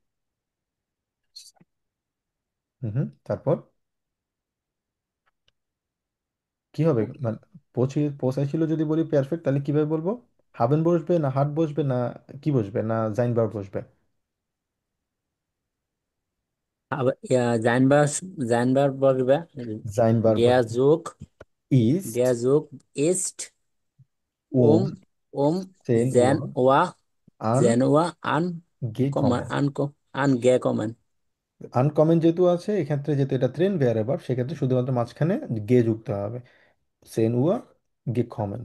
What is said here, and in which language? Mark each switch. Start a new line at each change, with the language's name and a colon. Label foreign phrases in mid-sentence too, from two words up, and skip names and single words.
Bangla: হুম, তারপর কি হবে? মানে পৌঁছাইছিল যদি বলি পারফেক্ট, তাহলে কিভাবে বলবো? হাবেন বসবে না হাট বসবে না কি বসবে না জাইন ভার্ব বসবে? জাইনবার, জাইনবার বলবে
German: sein Verb der
Bangla: বসবে।
German: Zug, ইস্ট, der Zug ist um, zehn Uhr, zehn Uhr, আন 10 Uhr ge kommen. angekommen.
Bangla: আনকমন যেহেতু আছে এক্ষেত্রে, যেহেতু এটা ট্রেন ভেয়ারেবল, সেক্ষেত্রে শুধুমাত্র মাঝখানে গে যুক্ত হবে,
German: zehn Uhr ge kommen.